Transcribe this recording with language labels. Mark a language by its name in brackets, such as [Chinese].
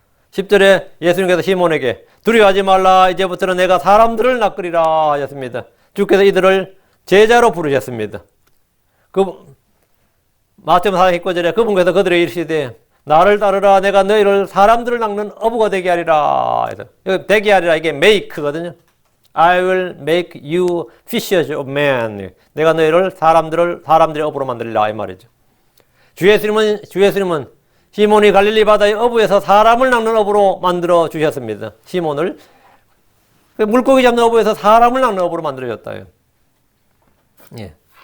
[Korean] 10절에 예수님께서 시몬에게 두려워하지 말라. 이제부터는 내가 사람들을 낚으리라 하셨습니다. 주께서 이들을 제자로 부르셨습니다. 마태복음 4장 19절에 그분께서 그들에게 이르시되 나를 따르라. 내가 너희를 사람들을 낚는 어부가 되게 하리라. 되게 하리라. 이게 make거든요. [English] I will make you fishers of men. [Korean] 내가 너희를 사람들의 어부로 만들리라. 이 말이죠. 주 예수님은 시몬이 갈릴리 바다의 어부에서 사람을 낚는 어부로 만들어 주셨습니다. 시몬을 물고기 잡는 어부에서 사람을 낚는 어부로 만들어 줬다. 예.